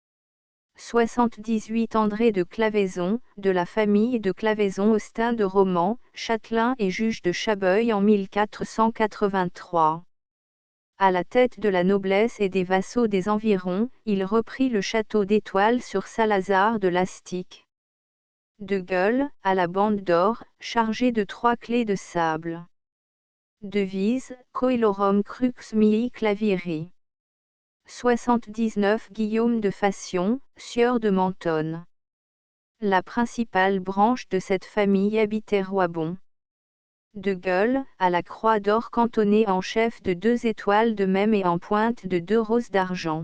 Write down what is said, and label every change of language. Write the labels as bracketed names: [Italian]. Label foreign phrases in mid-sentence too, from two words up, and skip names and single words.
[French] 78 André de Claveyson, de la famille de Claveyson-Austin de Romans, châtelain et juge de Chabeuil en 1483. À la tête de la noblesse et des vassaux des environs, il reprit le château d'Étoile sur Salazar de Lastic. De Gueule, à la bande d'or, chargé de 3 clés de sable. Devise, [Latin] Coelorum crux mihi claviri. [French] 79 Guillaume de Fassion, sieur de Mentonne. La principale branche de cette famille habitait Roibon. De Gueule, à la croix d'or cantonnée en chef de 2 étoiles de même et en pointe de 2 roses d'argent.